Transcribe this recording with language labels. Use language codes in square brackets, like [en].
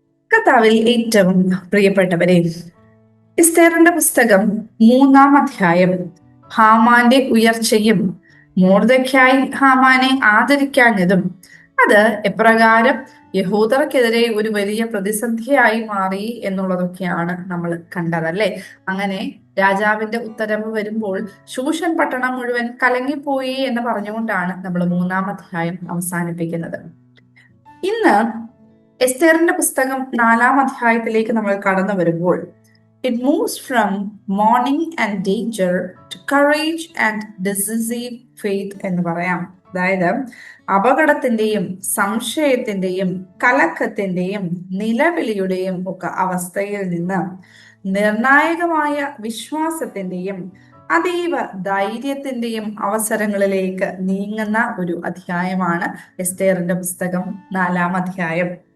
[ml] കർത്താവിൽ ഏറ്റവും പ്രിയപ്പെട്ടവരെ, എസ്തേറിന്റെ പുസ്തകം 3-ാം അധ്യായം ഹാമാന്റെ ഉയർച്ചയും മൊർദെഖായി ഹാമാനെ ആദരിക്കാഞ്ഞതും അത് എപ്രകാരം യഹൂദർക്കെതിരെ ഒരു വലിയ പ്രതിസന്ധിയായി മാറി എന്നുള്ളതൊക്കെയാണ് നമ്മൾ കണ്ടതല്ലേ. അങ്ങനെ രാജാവിന്റെ ഉത്തരവ് വരുമ്പോൾ ശൂഷൻ പട്ടണം മുഴുവൻ കലങ്ങിപ്പോയി എന്ന് പറഞ്ഞുകൊണ്ടാണ് നമ്മൾ 3-ാം അധ്യായം അവസാനിപ്പിക്കുന്നത്. ഇന്ന് എസ്തേറിന്റെ പുസ്തകം 4-ാം അധ്യായത്തിലേക്ക് നമ്മൾ കടന്നു വരുമ്പോൾ [en] it moves from mourning and danger to courage and decisive faith [ml] എന്ന് പറയാം. അതായത് അപകടത്തിന്റെയും സംശയത്തിന്റെയും കലക്കത്തിന്റെയും നിലവിളിയുടെയും ഒക്കെ അവസ്ഥയിൽ നിന്ന് നിർണായകമായ വിശ്വാസത്തിന്റെയും അതീവ ധൈര്യത്തിന്റെയും അവസരങ്ങളിലേക്ക് നീങ്ങുന്ന ഒരു അധ്യായമാണ് എസ്തേറിന്റെ പുസ്തകം 4-ാം അധ്യായം.